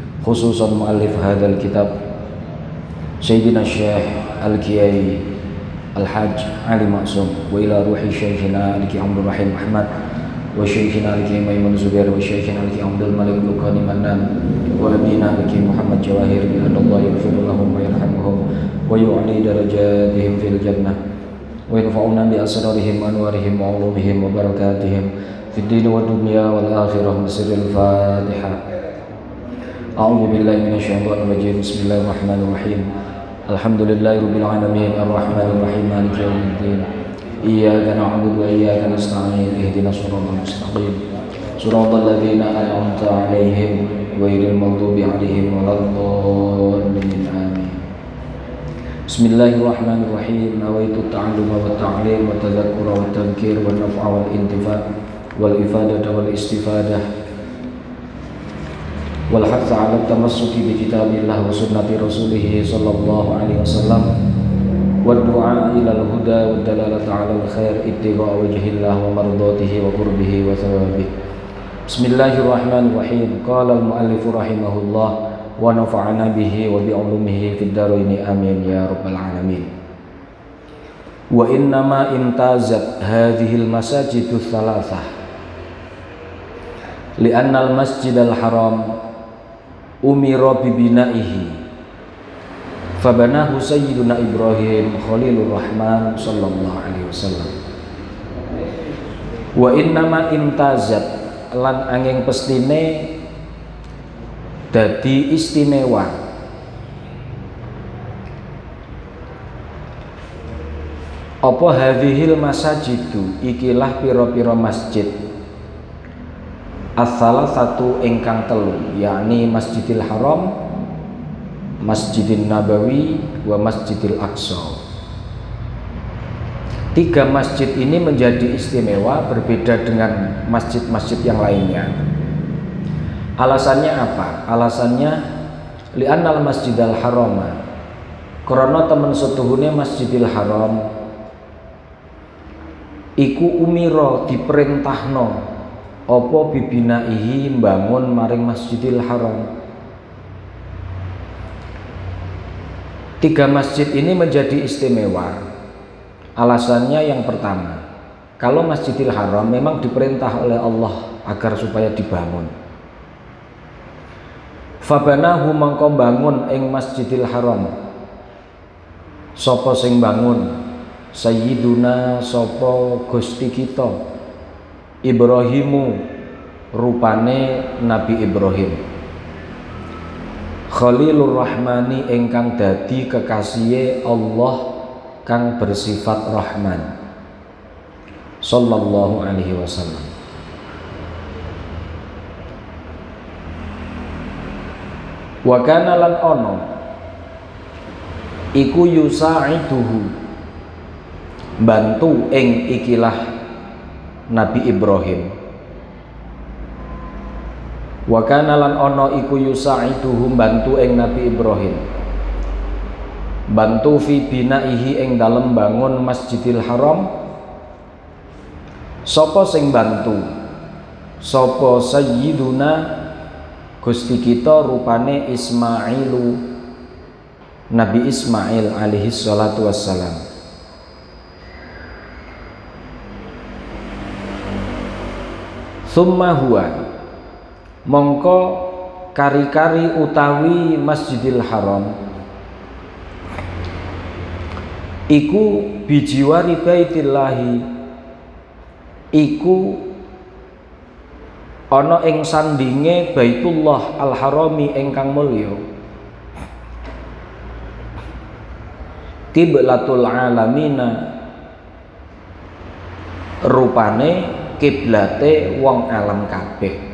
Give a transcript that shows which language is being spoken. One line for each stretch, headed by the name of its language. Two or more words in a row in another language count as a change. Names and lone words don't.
Arabic: خصوصا مؤلف هذا الكتاب سيدنا الشيخ الكياهي الحاج علي معصوم، وإلى روح شيخنا الكياهي عبد الرحيم أحمد وشيخنا الكياهي ميمون زبير وشيخنا الكياهي عبد الملك لقماني منان وأبينا الكياهي محمد جواهر بالله يغفر لهم ويرحمهم ويعلي درجاتهم في الجنة وينفعنا بأسرارهم أنوارهم وعلومهم وبركاتهم في الدين والدنيا والآخرة. بسم الفاتحة. أعوذ بالله من الشيطان الرجيم. بسم الله الرحمن الرحيم. الحمد لله رب العالمين الرحمن الرحيم مالك يوم الدين. إياك نعبد وإياك نستعين. اهدنا الصراط المستقيم. صراط الذين أنعمت عليهم غير المغضوب عليهم ولا الضالين. Amin. بسم الله الرحمن الرحيم. نويت التعلم والتعليم والتذكر والتذكير والنفع والانتفاع والإفادة والاستفادة والحث على التمسك بكتاب الله وسنة رسوله صلى الله عليه وسلم والدعاء إلى الهدى والدلالة على الخير ابتغاء وجه الله ومرضاته وقربه وثوابه. بسم الله الرحمن الرحيم. قال المؤلف رحمه الله ونفعنا به وبعلومه في الدارين آمين يا رب العالمين. وإنما امتازت هذه المساجد الثلاثة لأن المسجد الحرام أمر ببنائه فبناه سيدنا إبراهيم خليل الرحمن صلى الله عليه وسلم. وإنما امتازت
Javanese: lan angin pestine dadi istimewa apa
Arabic: هذه المساجد
Javanese: ikilah pira-pira masjid asal satu ingkang telu,
Indonesian: yakni Masjidil Haram, Masjidil Nabawi, wa Masjidil Aqsa. Tiga masjid ini menjadi istimewa berbeda dengan masjid-masjid yang lainnya. Alasannya apa? Alasannya
Javanese: li'annal Masjidil Haram, karena temen setuhune Masjidil Haram iku umira diperintahno apa bibinaihi mbangun maring Masjidil Haram.
Indonesian: Tiga masjid ini menjadi istimewa. Alasannya yang pertama, kalau Masjidil Haram memang diperintah oleh Allah agar supaya dibangun.
Javanese: Fabanahu mangko bangun ing Masjidil Haram. Sapa sing bangun? Sayyiduna sapa Gusti kita Ibrahimu, rupane Nabi Ibrahim, Khalilur Rahmani ingkang dadi kekasihe Allah kang bersifat Rahman
Arabic: صلى الله عليه وسلم. وكان
Javanese: lan ono iku yusa'iduhu bantu ing ikilah Nabi Ibrahim.
Arabic: وكان
Javanese: lan ana iku yusa'iduhum bantu ing Nabi Ibrahim, bantu
Arabic: في بنائه
Javanese: ing dalem bangun Masjidil Haram. Sapa sing bantu? Sapa sayyiduna Gusti kita rupane Ismailu, Nabi Ismail
Arabic: عليه الصلاة والسلام.
Javanese: Thumma huwa mongko kari-kari utawi Masjidil Haram iku bijiwari baitillahi iku ana ing sandinge Baitullah Al-Harami ingkang mulya,
Arabic: قبلة العالمين
Javanese: rupane kiblate wong alam kabeh.